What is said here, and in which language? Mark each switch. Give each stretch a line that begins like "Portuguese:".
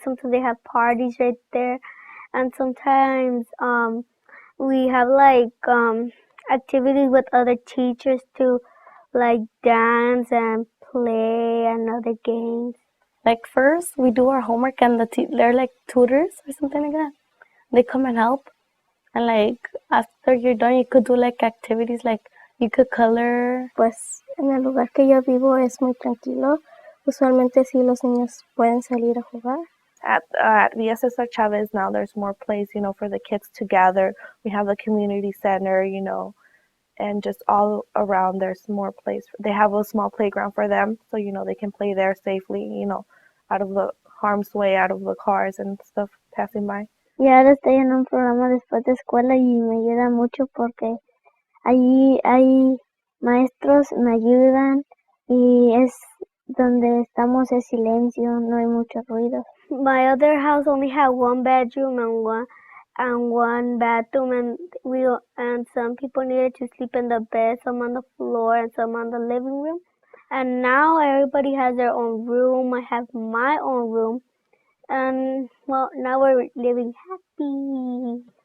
English: Sometimes they have parties right there, and sometimes we have activities with other teachers to dance and play and other games. Like first, we do our homework and they're like tutors or something like that. They come and help. And after you're done, you could do activities like you could color.
Spanish: Pues en el lugar que yo vivo es muy tranquilo. Usualmente sí los niños pueden salir a jugar.
English: At VSSR Chavez now there's more place, for the kids to gather. We have a community center, and just all around there's more place. They have a small playground for them, so they can play there safely, out of the harm's way, out of the cars and stuff passing by.
Spanish: Y ahora estoy en un programa después de escuela y me ayuda mucho porque allí hay maestros, me ayudan y es donde estamos en silencio, no hay mucho ruido.
English: My other house only had 1 bedroom and one bathroom, and some people needed to sleep in the bed, some on the floor and some on the living room. And now everybody has their own room. I have my own room, and well, now we're living happy.